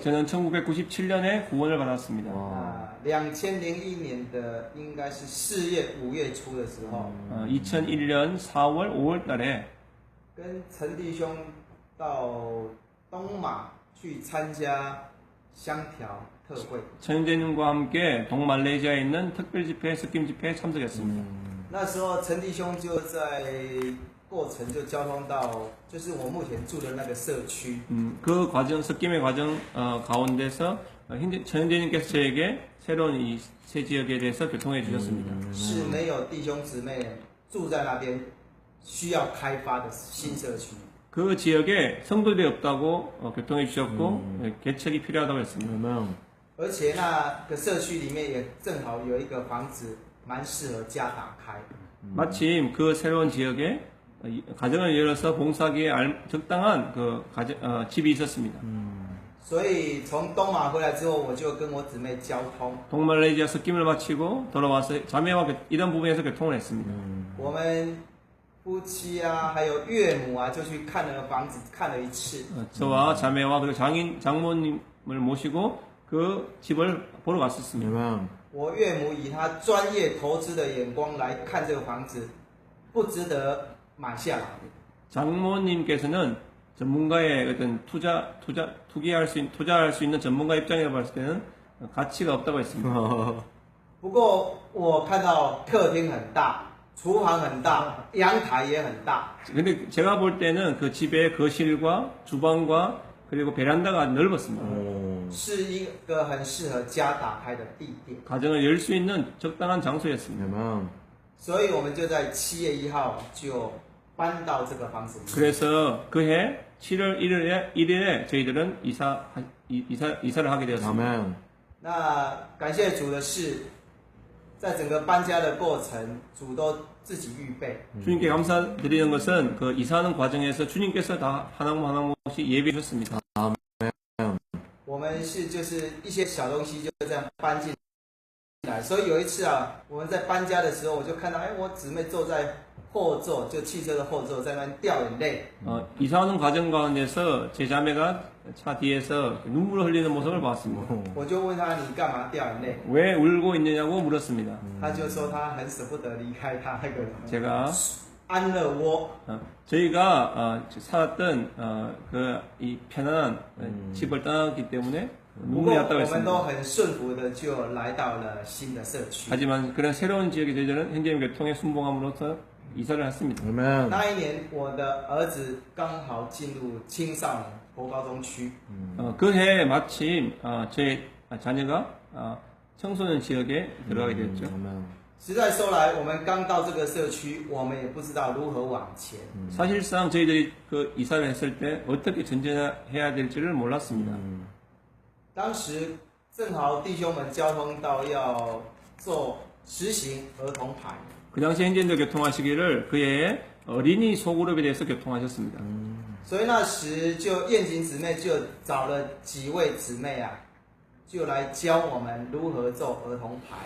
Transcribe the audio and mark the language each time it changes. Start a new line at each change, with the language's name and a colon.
Korean: 저는 1997년에 구원을 받았습니다.
Chinese: 2001年的应该是4月、5月初的时候，
Korean: 2001년 4월, 5월 달에
Chinese: 跟陈弟兄到东马去参加香条特会。
Korean: 천재님과 함께 동말레이시아에 있는 특별 집회, 스킴 집회에 참석했습니다.
Chinese: 那时候陈弟兄就在过程就交通到，就是我目前住的那个社区。
Korean: 그 과정, 스킴의 과정 가운데서 천재님께서 저에게 새로운 이 새 지역에 대해서 교통해 주셨습니다.
Chinese: 是没有弟兄姊妹住在那边需要开发的新社区。
Korean: 그 지역에 성도들이 없다고 교통해 주셨고 개척이 필요하다고 했습니다. 아멘.
Chinese: 而且那个社区里面也正好有一个房子，蛮适合家打开。
Korean: 마침 그 새로운 지역에 가정을 열어서 봉사하기에 적당한 그 집이 있었습니다.
Chinese: 所以从东马回来之后，我就跟我姊妹交通。
Korean: 동말레이시아 스킴을 마치고 돌아와서 자매와 이런 부분에서 교통을 했습니다.
Chinese: 我们夫妻啊，还有岳母啊，就去看了房子，看了一次。
Korean: 저와 자매와 그리고 장모님을 모시고 그 집을 보러 갔었습니다. 아멘.
Chinese: 我岳母以她专业投资的眼光来看这个房子，不值得买下来。
Korean: 장모님께서는 전문가의 어떤 투자할 수 있는 전문가 입장에서 봤을 때는 가치가 없다고 했습니다.
Chinese: 不过我看到客厅很大，厨房很大，阳台也很大。
Korean: 근데 제가 볼 때는 그 집의 거실과 주방과 그리고 베란다가 넓었습니다.
Chinese: 是一个很适合家打开的地点，
Korean: 가정을 열 수 있는 적당한 장소였습니다. 아멘.
Chinese: 所以我们就在7月1号就搬到这个房子里。
Korean: 그래서 그해 7월 1일에 저희들은 이사를 하게 되었습니다. 아멘.
Chinese: 那感谢主的是，在整个搬家的过程，主都自己预备。
Korean: 주님께 감사드리는 것은 그 이사하는 과정에서 주님께서 다 하나씩 예비해 주셨습니다.
Chinese: 我们是就是一些小东西就这样搬进来，所以有一次啊，我们在搬家的时候，我就看到，我姊妹坐在后座，就汽车的后座，在那边掉眼泪。
Korean: 이사하는 과정 가운데서 제 자매가 차 뒤에서 눈물을 흘리는 모습을 봤습니다.
Chinese: 我就问她你干嘛掉眼泪？
Korean: 왜 울고 있느냐고 물었습니다.
Chinese: 她就说她很舍不得离开她那个
Korean: 제가
Chinese: 安乐窝。
Korean: 저희가 살았던 이 편안한 집을 떠났기 때문에
Chinese: 不过
Korean: 눈물이
Chinese: 我
Korean: 났다고
Chinese: 们都
Korean: 했습니다.
Chinese: 很顺服的就来到了新的社区。
Korean: 하지만 그런 새로운 지역에 저희들은 현재의 교통에 순봉함으로써 이사를 했습니다. 아멘.
Chinese: 那一年，我的儿子刚好进入青少年国高中区，
Korean: 그해 마침 저희 자녀가 청소년 지역에 들어가게 되었죠. 아멘.
Chinese: 实在说来，我们刚到这个社区，我们也不知道如何往前。
Korean: 사실상 저희들이 그 이사를 했을 때 어떻게 전진해야 될지를 몰랐습니다.
Chinese: 当时正好弟兄们交通到要做实行儿童牌，
Korean: 그 당시 행진도 교통하시기를 그해 어린이 소그룹에 대해서 교통하셨습니다.
Chinese: 所以那时就燕景姊妹就找了几位姊妹啊，就来教我们如何做儿童牌。